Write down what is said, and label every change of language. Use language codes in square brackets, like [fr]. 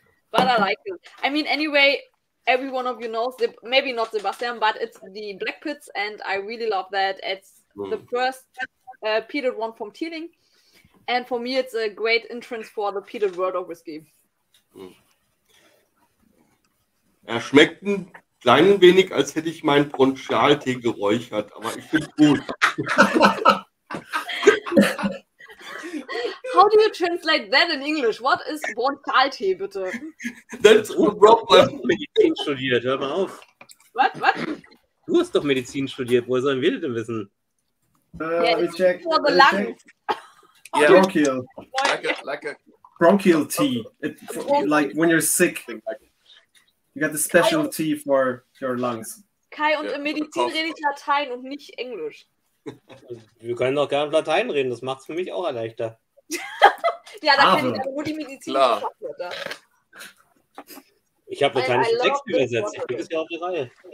[en] But I like it. I mean, anyway, every one of you knows, maybe not Sebastian, but it's the Black Pits, and I really love that. It's the first peated one from Teeling, and for me, it's a great entrance for the peated world of whiskey. [de] Schmeckt ein klein wenig, als hätte ich meinen Bronchialtee geräuchert, aber ich finde gut. [en] How do you translate that in English? What is Bronchialtee, bitte? That's the problem. [de] Medizin studiert, hör mal auf. Was? Du hast doch Medizin studiert, woher sollen wir das denn wissen? [en] Yeah, it's for the lungs. Yeah, bronchial. Like a Bronchial tea. Like when you're sick. You got the special tea for your lungs. [de] Kai, und im Medizin rede ich Latein und nicht Englisch. Wir können doch gerne Latein reden, das macht es für mich auch leichter. Ja, da kenne ich aber nur die medizinischen Fachwörter. Ich habe lateinische Texte übersetzt, ich kriege es ja auf die Reihe.